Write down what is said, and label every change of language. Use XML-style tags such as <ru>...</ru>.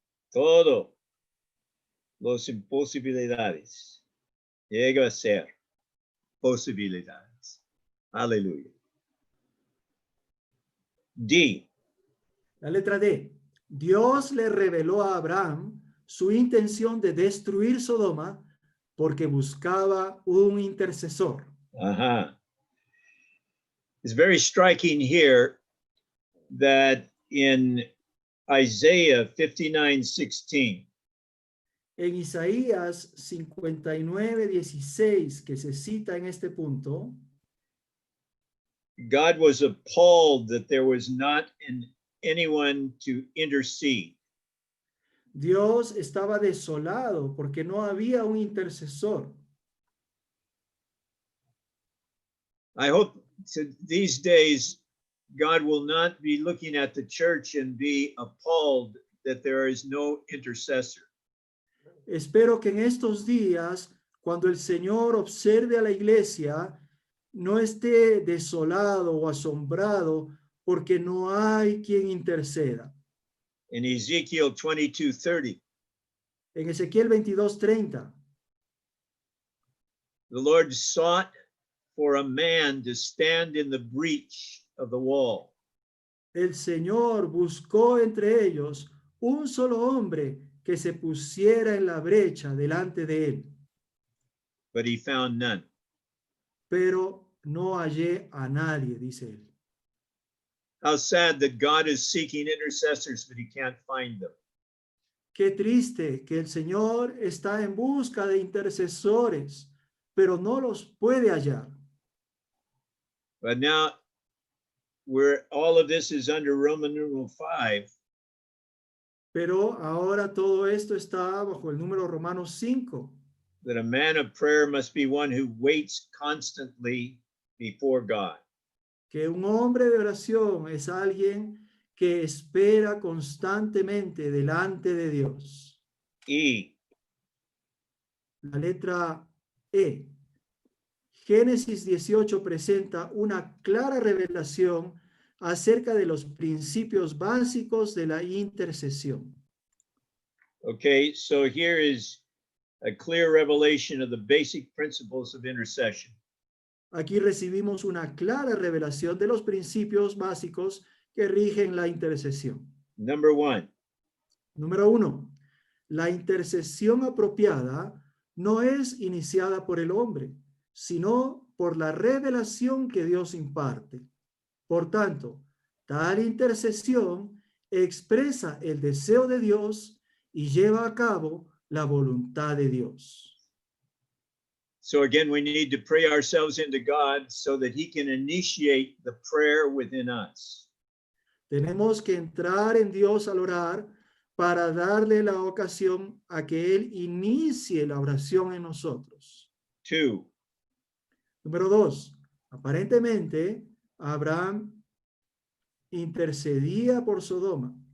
<es>Todo los imposibilidades llega a ser posibilidades. Aleluya.</es> <en>D.</en> <es>La letra D. Dios le reveló a Abraham su intención de destruir Sodoma porque buscaba un intercesor.</es> <en>It's very striking here that in Isaiah 59:16,</en> <es>en Isaías 59:16, que se cita en este punto,</es> <en>God was appalled that there was not anyone to intercede.</en> <es>Dios estaba desolado porque no había un intercesor.</es> <en>I hope these days God will not be looking at the church and be appalled that there is no intercessor.</en> <es>espero que en estos días, cuando el Señor observe a la iglesia, no esté desolado o asombrado porque no hay quien interceda.</es> <en>In Ezekiel 22:30,</en> <es>En Ezequiel 22:30,</es> <en>the Lord sought for a man to stand in the breach of the wall.</en> <es>el Señor buscó entre ellos un solo hombre que se pusiera en la brecha delante de él,</es> <en>But he found none.</en> <es>pero no hallé a nadie, dice él.</es> <en>How sad that God is seeking intercessors, but he can't find them.</en> <es>Qué triste que el Señor está en busca de intercesores, pero no los puede hallar.</es> <en>But now, where all of this is under Roman numeral 5,</en> <es>Pero ahora todo esto está bajo el número Romanos 5,</es> <en>that a man of prayer must be one who waits constantly before God.</en> <es>que un hombre de oración es alguien que espera constantemente delante de Dios.</es> <en>E,</en> <es>La letra E. Génesis 18 presenta una clara revelación acerca de los principios básicos de la intercesión.</es> <en>okay, so here is a clear revelation of the basic principles of intercession.</en> <es>Aquí recibimos una clara revelación de los principios básicos que rigen la intercesión.</es> <en>Number 1,</en> <es>Número 1. La intercesión apropiada no es iniciada por el hombre, sino por la revelación que Dios imparte. Por tanto, tal intercesión expresa el deseo de Dios y lleva a cabo la voluntad de Dios.</es> <en>so again, we need to pray ourselves into God so that he can initiate the prayer within us.</en> <es>Tenemos que entrar en Dios al orar para darle la ocasión a que Él inicie la oración en nosotros.</es> <en>2,</en> <es>Número 2. Aparentemente, Abraham intercedía por Sodoma.</es>